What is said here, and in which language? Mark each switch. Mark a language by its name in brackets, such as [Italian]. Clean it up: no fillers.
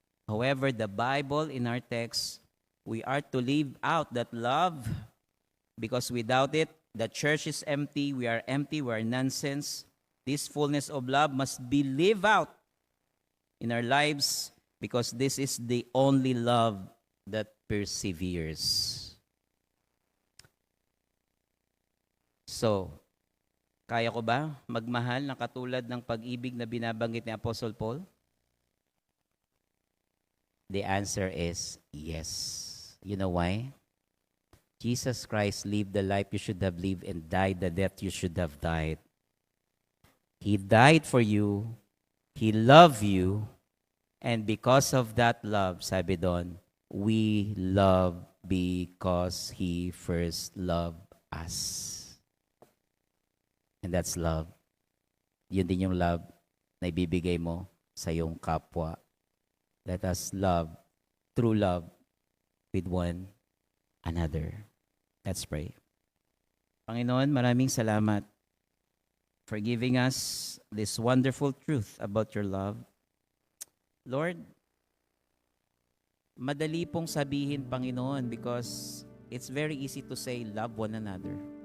[English] However, the Bible in our text, we are to live out that love because without it, the church is empty, we are nonsense. This fullness of love must be lived out in our lives because this is the only love that perseveres. [Filipino] So, kaya ko ba magmahal ng katulad ng pag-ibig na binabanggit ni Apostle Paul? [English] The answer is yes. You know why? Jesus Christ lived the life you should have lived and died the death you should have died. He died for you. He loved you. And because of that love, [Filipino] sabi doon, [English] we love because He first loved us. And that's love. [Filipino] Yun din yung love na ibibigay mo sa iyong kapwa. [English] Let us love, true love, with one another. Let's pray. [Filipino] Panginoon, maraming salamat [English] for giving us this wonderful truth about your love. Lord, [Filipino] madali pong sabihin, [English] Panginoon, because it's very easy to say, love one another.